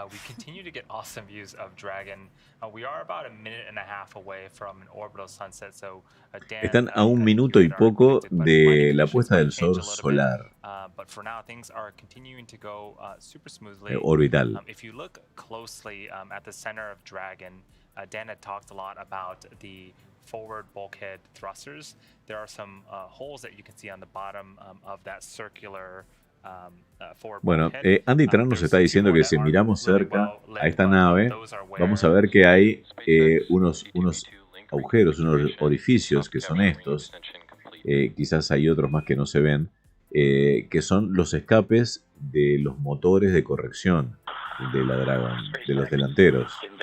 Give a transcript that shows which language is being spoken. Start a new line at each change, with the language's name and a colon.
English: We continue to get awesome views of Dragon. We are about a minute and a half away from an orbital sunset, so
Spanish: están a 1 minuto y poco de la puesta del sol solar.
English: But for now, things are continuing to go super smoothly. Orbital. If you look closely at the center of Dragon, Dan had talked a lot about the forward bulkhead thrusters. There are some holes that you can see on the bottom of that circular forward
Spanish: Bueno,
English: bulkhead.
Spanish: Andy Tran nos está diciendo que si miramos cerca a esta nave, vamos a ver que hay unos agujeros, unos orificios que son estos. Quizás hay otros más que no se ven, que son los escapes de los motores de corrección de la Dragon, de los delanteros.